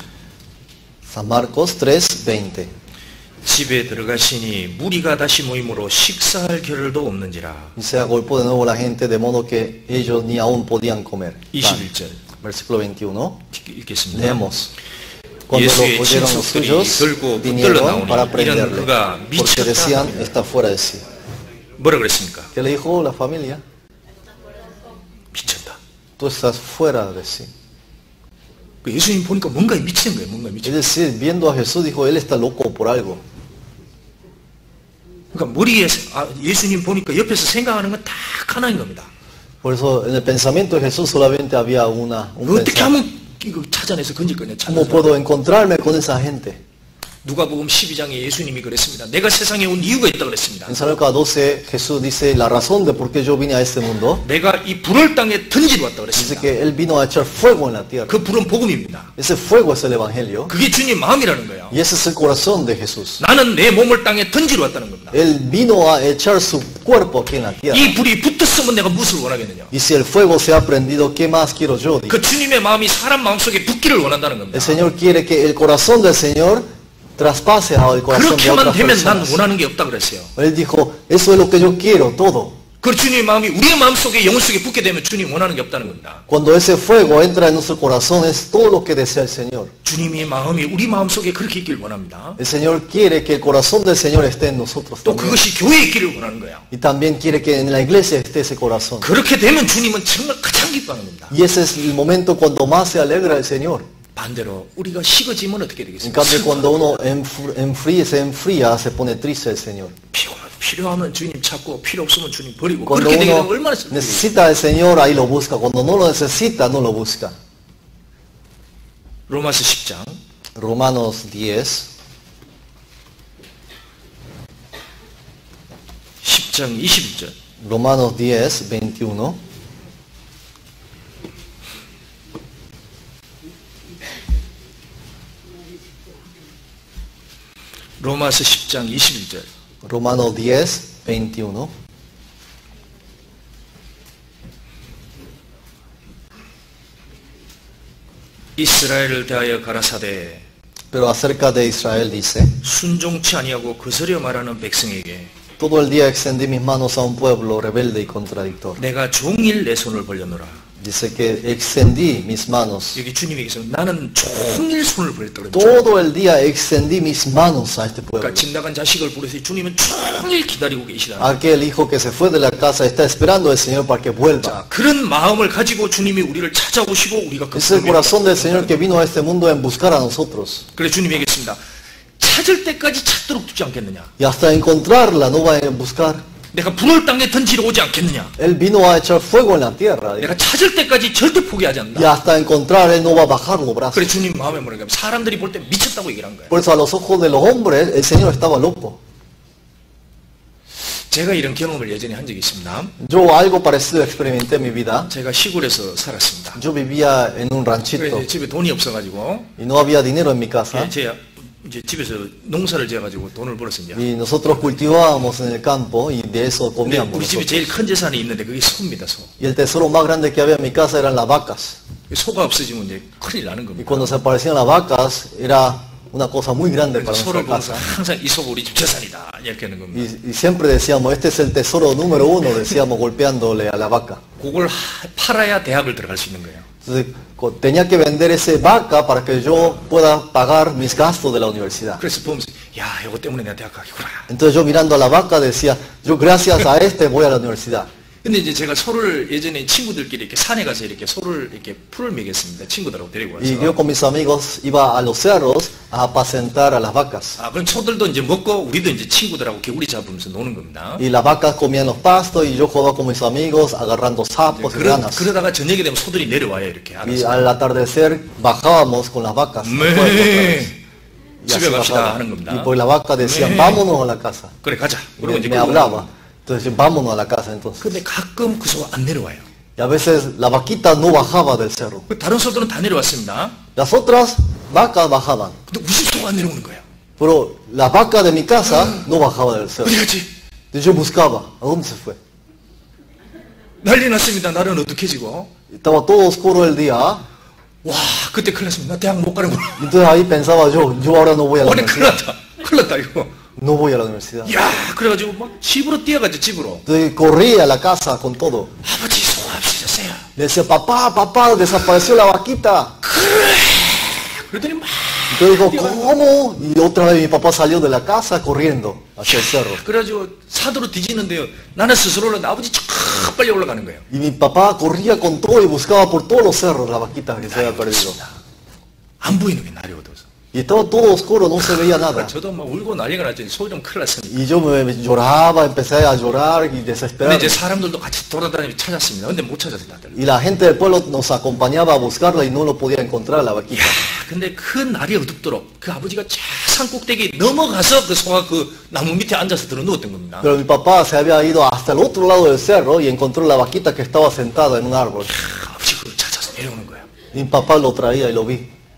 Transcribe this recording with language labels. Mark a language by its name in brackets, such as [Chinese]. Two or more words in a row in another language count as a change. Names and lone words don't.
[Spanish] San Marcos 3, 20. [Korean] 집에 들어가시니 무리가 다시 모임으로 식사할 겨를도 없는지라. [Spanish] Y se agolpó de nuevo la gente, de modo que ellos ni aún podían comer. [Korean] 21절. [Spanish] Versículo 21. [Korean] 읽겠습니다. [Spanish] Leemos. Cuando lo [Korean] 예수의 [Spanish] oyeron los [Korean] 친척들이 [Spanish] suyos, [Korean] 들고 [Spanish] vinieron [Korean] 붙들러 [Spanish] para [Korean] 나오니 이런 [Spanish] prenderle, [Korean] 그가 [Spanish] porque decían, [Korean] 미쳤다. [Spanish] está fuera de sí. [Korean] 뭐라 그랬습니까? [Spanish] ¿Qué le dijo la familia? [Korean] 미쳤다. [Spanish] Tú estás fuera de sí. [Korean] 그 예수님 보니까 뭔가 미치는 거예요. 뭔가 미치는 [Spanish] Es decir, viendo a Jesús, dijo, él está loco por algo. [Korean] 그러니까 머리에 예수님 보니까 옆에서 생각하는 건 딱 하나인 겁니다. [Spanish] Por eso en el pensamiento de Jesús solamente había un [Korean] 어떻게 [Spanish] pensamiento. [Korean] 하면 이거 찾아내서 건질 거냐. [Spanish] ¿Cómo puedo encontrarme con esa gente? [Korean] 누가복음 12장에 예수님이 그랬습니다. 내가 세상에 온 이유가 있다 그랬습니다. [Spanish] En San Lucas 12 Jesús dice la razón de por qué yo vine a este mundo. [Korean] 내가 이 불을 땅에 던지러 왔다 [Spanish] Dice [Korean] 그랬습니다. [Spanish] que él vino a echar fuego en la tierra. [Korean] 그 불은 복음입니다. [Spanish] Ese fuego es el evangelio. [Korean] 그게 주님 마음이라는 거예요. [Spanish] Y ese es el corazón de Jesús. [Korean] 나는 내 몸을 땅에 던지러 왔다는 겁니다. [Spanish] Él vino a echar su cuerpo aquí en la tierra. [Korean] 이 불이 붙었으면 내가 무엇을 원하겠느냐. [Spanish] Y si el fuego se ha prendido, ¿qué más quiero yo? Dice. [Korean] 그 주님의 마음이 사람 마음속에 붙기를 원한다는 겁니다. [Spanish] El Señor quiere que el corazón del Señor traspase al corazón de [Korean] 그렇게만 [Spanish] otras [Korean] 되면 난 [Spanish] personas. [Korean] 원하는 게 없다 그랬어요. [Spanish] Él dijo, eso es lo que yo quiero, todo. [Korean] 그 주님의 마음이 우리의 마음속에 영혼 속에 붙게 되면 주님 원하는 게 없다는 겁니다. [Spanish] Cuando ese fuego entra en nuestro corazón, es todo lo que desea el Señor. [Korean] 주님의 마음이 우리 마음속에 그렇게 있길 원합니다. [Spanish] El Señor quiere que el corazón del Señor esté en nosotros [Korean] 또 [Spanish] también. [Korean] 그것이 교회에 있기를 원하는 거예요. [Spanish] Y también quiere que en la iglesia esté ese corazón. [Korean] 그렇게 되면 주님은 정말 가장 기뻐하는 겁니다. [Spanish] Y ese es el momento cuando más se alegra el Señor. [Korean] 반대로 우리가 식어지면 어떻게 [Spanish] En [Korean] 되겠습니까? [Spanish] cambio, cuando uno se enfría, se pone triste el Señor. [Korean] 필요하면 주님 찾고 필요 없으면 주님 버리고 [Spanish] Cuando [Korean] 그렇게 되면 [Spanish] uno [Korean] 얼마나 슬프겠어요. [Spanish] necesita al Señor, ahí lo busca. Cuando no lo necesita, no lo busca. [Korean] 로마서 10장 [Spanish] Romanos 10, [Korean] 10장 21절. [Spanish] Romanos 10, 21. [Korean] 로마서 10장 21절. [Spanish] Romanos 10, 21. [Korean] 이스라엘을 대하여 가라사대 [Spanish] Pero acerca de Israel dice, [Korean] 순종치 아니하고 거스려 말하는 백성에게 [Spanish] todo el día extendí mis manos a un pueblo rebelde y contradictor. [Korean] 내가 종일 내 손을 벌려노라. [Spanish] Dice que extendí mis manos. [Korean] 여기 주님에게서 나는 종일 손을 벌렸다 그랬죠. [Spanish] Todo el día extendí mis manos a este pueblo. [Korean] 그러니까 집 나간 자식을 부르서 주님은 종일 기다리고 계시다. [Spanish] Aquel hijo que se fue de la casa está esperando al Señor para que vuelva. [Korean] 자, 그런 마음을 가지고 주님이 우리를 찾아오시고 우리가 그 [Spanish] Es el corazón del Señor que vino a este mundo en buscar a nosotros. [Korean] 그래서 주님이 얘기했습니다. 찾을 때까지 찾도록 두지 않겠느냐. [Spanish] Y hasta encontrarla no va a buscar. [Korean] 내가 불을 땅에 던지러 오지 않겠느냐. [Spanish] Él vino a echar fuego en la tierra. [Korean] 내가 찾을 때까지 절대 포기하지 [Spanish] Y [Korean] 않는다. [Spanish] hasta encontrar, Él no va a bajar los brazos. [Korean] 그래 주님 마음에 뭐라고 하면 사람들이 볼 때 미쳤다고 얘기를 한 거예요. [Spanish] Por eso a los ojos de los hombres el Señor estaba loco. [Korean] 제가 이런 경험을 예전에 한 적이 있습니다. [Spanish] Yo algo parecido experimenté en mi vida. [Korean] 제가 시골에서 살았습니다. [Spanish] Yo vivía en un [Korean] 그래 [Spanish] ranchito [Korean] 이제 집에 돈이 없어가지고 [Spanish] y no había dinero en mi casa. [Korean] 제가 이제 집에서 농사를 지어가지고 돈을 벌었습니다. [Spanish] Y nosotros cultivábamos en el campo y de eso [Korean] 근데 [Spanish] comíamos. [Korean] 우리 집에 [Spanish] nosotros. [Korean] 제일 큰 재산이 있는데 그게 소입니다. 소. [Spanish] Y el tesoro más grande que había en mi casa eran las vacas. [Korean] 소가 없어지면 이제 큰일 나는 [Spanish] Y [Korean] 겁니다. [Spanish] cuando se aparecían las vacas era una cosa muy grande para [Korean] 소를 [Spanish] nuestra [Korean] 보면서 [Spanish] casa. [Korean] 항상 이 소가 우리 집 재산이다 이렇게 하는 겁니다. [Spanish] Y siempre decíamos, este es el tesoro número uno, decíamos golpeándole a la vaca. [Korean] 그걸 팔아야 대학을 들어갈 수 있는 거예요. [Spanish] Entonces tenía que vender esa vaca para que yo pueda pagar mis gastos de la universidad. [Korean] 그래서 보면서 야 이거 때문에 내가 대학 가겠구나. [Spanish] Entonces yo mirando a la vaca decía, yo gracias a este voy a la universidad. [Korean] 근데 이제 제가 소를 예전에 친구들끼리 이렇게 산에 가서 이렇게 소를 이렇게 풀을 먹였습니다. 친구들하고 데리고 [Spanish] Y yo [Korean] 와서. [Spanish] con mis amigos iba a los cerros a apacentar a las vacas. [Korean] 아, 그럼 소들도 이제 먹고 우리도 이제 친구들하고 개구리 잡으면서 노는 겁니다. [Spanish] Y las vacas comían los pastos y yo jugaba con mis amigos agarrando sapos y ranas. [Korean] 그러다가 저녁이 되면 소들이 내려와요, 이렇게. [Spanish] Y [Korean] 알아서. [Spanish] al atardecer bajábamos con las vacas. Y [Korean] 집에 [Spanish] así [Korean] 갑시다 [Spanish] bajaba. [Korean] 하는 겁니다. [Spanish] Y pues las vacas decían, vámonos a la casa. [Korean] 그래, 가자. 그리고 이제 [Spanish] Me [Korean] 그거 [Spanish] hablaba. Entonces, vámonos a la casa entonces. [Korean] 근데 가끔 그 소가 안 내려와요. [Spanish] Y a veces la vaquita no bajaba del cerro. [Korean] 그 다른 소들은 다 내려왔습니다. [Spanish] Las otras vacas bajaban. [Korean] 근데 우리 소가 안 내려오는 거예요. [Spanish] Pero la vaca de mi casa no bajaba del cerro. [Korean] 어디 갔지? [Spanish] Entonces yo buscaba, ¿a dónde se fue? [Korean] 난리 났습니다. 날은 어둑해지고. [Spanish] Estaba todo oscuro el día. [Korean] 와, 그때 큰일 났습니다. 나 대학 못 가는구나. [Spanish] Entonces ahí pensaba yo ahora no voy a la [Korean] 오늘 큰일 [Spanish] universidad. [Korean] 났다. 큰일 났다, 이거. [Spanish] No voy a la universidad. [Korean] 야, 그래가지고 막 집으로 뛰어가죠, 집으로. [Spanish] Entonces corrí a la casa con todo. [Korean] 아버지, 소가 없어졌어요. [Spanish] Le decía, papá, desapareció la vaquita. [Korean] 그랬더니 막. [Spanish] Entonces dijo, ¿cómo? Y otra vez mi papá salió de la casa corriendo hacia el cerro. [Korean] 그래가지고 사도로 뒤지는데요. 나는 스스로는 아버지 쫙 빨리 올라가는 거예요. [Spanish] Y mi papá corría con todo y buscaba por todos los cerros la vaquita que se había perdido. [Korean] 안 보이는 게 날이 어두워서. [Spanish] Y estaba todo oscuro, no se veía nada. [Korean] 저도 막 울고 난리가 났더니 소리 좀 큰일 났습니다. [Spanish] Y yo me lloraba, empecé a llorar y [Korean] 근데 [Spanish] desesperarme. [Korean] 이제 사람들도 같이 돌아다니며 찾았습니다. 근데 못 찾았어요, 다들. [Spanish] Y la gente del pueblo nos acompañaba a buscarla y no lo podía encontrar la vaquita. [Korean] 근데 그 날이 어둡도록 그 아버지가 저 산 꼭대기 넘어가서 그 소가 그 나무 밑에 앉아서 들어 누웠던 겁니다. [Spanish] Pero mi papá se había ido hasta el otro lado del cerro y encontró la vaquita que estaba sentada en un árbol. [Korean] 아버지 그걸 찾아서 내려오는 거예요. [Spanish] Y mi papá lo traía y lo vi.